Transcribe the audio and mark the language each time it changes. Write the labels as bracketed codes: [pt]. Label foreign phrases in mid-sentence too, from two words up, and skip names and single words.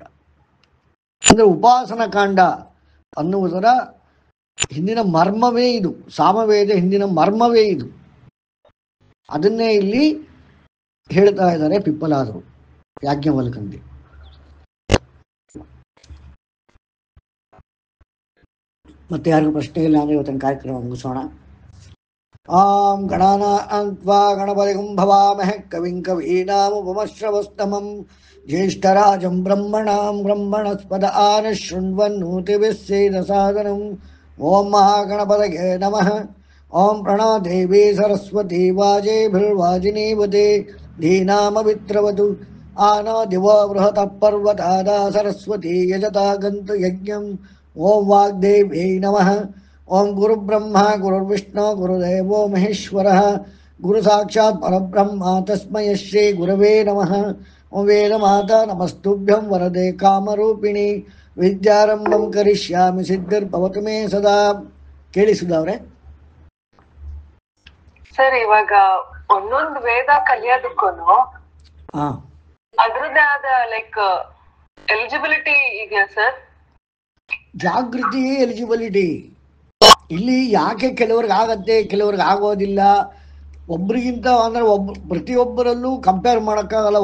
[kn] ಅಂದರೆ ಉಪಾಸನ ಕಾಂಡ ಅನ್ನುವುದರ ಹಿಂದಿನ ಮರ್ಮವೇ ಇದು, ಸಾಮವೇದ ಹಿಂದಿನ ಮರ್ಮವೇ ಇದು. ಅದನ್ನೇ ಇಲ್ಲಿ ಹೇಳ್ತಾ ಇದ್ದಾರೆ ಪಿಪ್ಪಲಾದರು, ಯಾಜ್ಞವಲ್ಕಂದಿ. ಮತ್ತೆ ಯಾರಿಗೂ ಪ್ರಶ್ನೆ ಇಲ್ಲ ಅಂದರೆ ಇವತ್ತಿನ ಕಾರ್ಯಕ್ರಮ ಮುಗಿಸೋಣ. [sa] ಆಂ ಗಣಾನಾನ್ವಾ ಗಣಪತಿಂ ಭವಾಮಹೇ ಕವಿಂ ಕವೀನಾಮುಪಮಶ್ರವಸ್ತಮಂ ಜ್ಯೇಷ್ಠರಾಜಂ ಬ್ರಹ್ಮಣಾಂ ಬ್ರಹ್ಮಣಸ್ಪದ ಆನಶೃಣ್ವನ್ನೋತಿಭಿಃ ಸೇದಸಾದನಂ. ಓಂ ಮಹಾಗಣಪತಯೇ ನಮಃ. ಓಂ ಪ್ರಣೋ ದೇವಿ ಸರಸ್ವತಿ ವಾಜೇಭಿರ್ವಾಜಿನೀವತೆ ಧೀನಾಮವಿತ್ರವತು ಆನೋ ದಿವೋ ಬೃಹತಃ ಪರ್ವತಾದ ಸರಸ್ವತಿ ಯಜತಾ ಗಂತು ಯಜ್ಞಂ. ಓಂ ವಾಗ್ದೇವ್ಯೈ ನಮಃ. ಓಂ ಗುರುಬ್ರಹ್ಮ ಗುರುರ್ವಿಷ್ಣು ಗುರುದೇವೋ ಮಹೇಶ್ವರಃ ಗುರು ಸಾಕ್ಷಾತ್ ಪರಬ್ರಹ್ಮ ತಸ್ಮೈ ಶ್ರೀ ಗುರವೇ ನಮಃ. ಓಂ ವೇದಮಾತಾ ನಮಸ್ತುಭ್ಯಂ ವರದೆ ಕಾಮರೂಪಿಣಿ ವಿದ್ಯಾರಂಭಂ ಕರಿಷ್ಯಾಮಿ ಸಿದ್ಧಿರ್ಭವತು ಮೇ ಸದಾ. [kn] ಕೇಳಿಸುದವ್ರೆ ಸರ್, ಇವಾಗ ಒಂದೊಂದು ವೇದ ಕಲಿಯೋದಕ್ಕೂ ಅದ್ರದ್ದೇ ಆದ [en] like eligibility [kn] ಇದೆಯಾ ಸರ್? ಜಾಗೃತಿ ಎಲಿಜಿಬಿಲಿಟಿ ಇಲ್ಲಿ ಯಾಕೆ ಕೆಲವ್ರಿಗೆ ಆಗತ್ತೆ ಕೆಲವ್ರಿಗೆ ಆಗೋದಿಲ್ಲ, ಒಬ್ರಿಗಿಂತ ಅಂದರೆ ಪ್ರತಿಯೊಬ್ಬರಲ್ಲೂ ಕಂಪೇರ್ ಮಾಡೋಕ್ಕಾಗಲ್ಲ.